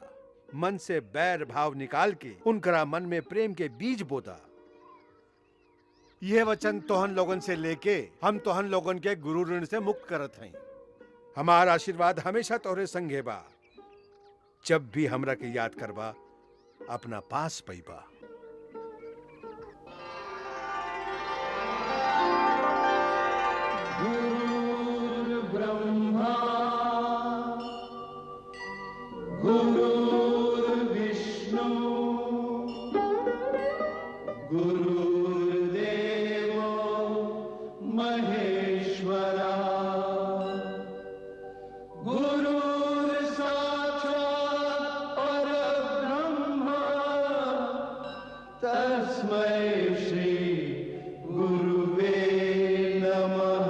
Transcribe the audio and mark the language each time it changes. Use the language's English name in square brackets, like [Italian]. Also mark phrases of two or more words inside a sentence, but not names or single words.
[Bhojpuri] मन से बैर भाव निकाल के उनकरा मन में प्रेम के बीज बोदा। यह वचन तोहन लोगन से लेके हम तोहन लोगन के गुरु ऋण से मुक्त करत हई। हमारा आशीर्वाद हमेशा तोहरे संगे बा। जब भी हमरा के याद करबा अपना पास पैबा। [Sanskrit] ब्रह्मा गुरुर्विष्णु गुरुर्देवो महेश्वरा गुरुर्साक्षात् परब्रह्म तस्मै श्री गुरुवे नमः।